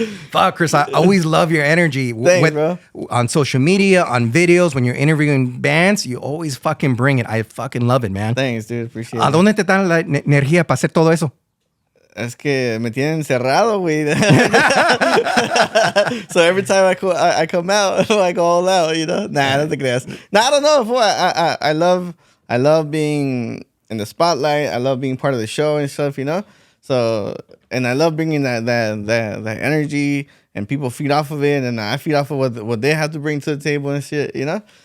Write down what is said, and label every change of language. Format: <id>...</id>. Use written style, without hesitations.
<en>Fuck, Chris, I always love your energy. Thanks, bro. On social media, on videos, when you're interviewing bands, you always fucking bring it. I fucking love it, man. Thanks, dude. Appreciate</en> <es>¿A</es> <en>it.</en> <es>dónde te dan la energía para hacer todo eso? Es que me tienen encerrado, güey.</es> <en>So every time I come out, I go all out, you know? Nah,</en> <es>no te creas.</es> <en>Nah, I don't know. I love being in the spotlight. I love being part of the show and stuff, you know? So, and I love bringing that energy, and people feed off of it, and I feed off of what they have to bring to the table and shit, you know?</en>